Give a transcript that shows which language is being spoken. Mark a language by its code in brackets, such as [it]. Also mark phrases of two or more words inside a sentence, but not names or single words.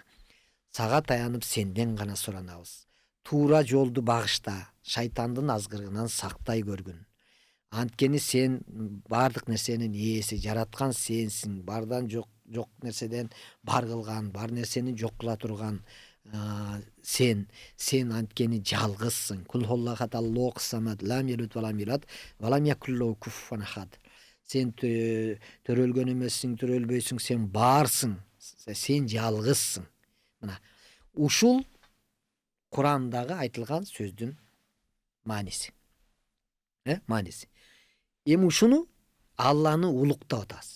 [ky] Сага таянып сенден гана суранабыз. Туура жолду багышта, шайтандын азгырыгынан сактай көргүн. Анткени сен бардык нерсенин ээси, жараткан сенсиң. Бардан жок нерседен бар кылган, бар нерсени жок кыла турган сен анткени жалгызсың. [ar] قل هو الله أحد الله الصمد لم يلد ولم يولد ولم يكن له كفوا أحد. [ky] Сен төрөлгөн эмессиң, төрөлбөйсүң, сен барсың. Сен жалгызсың. Мына ушул Курандагы айтылган сөздүн мааниси. Мааниси. Эми ушуну Алланы улуктап атабыз.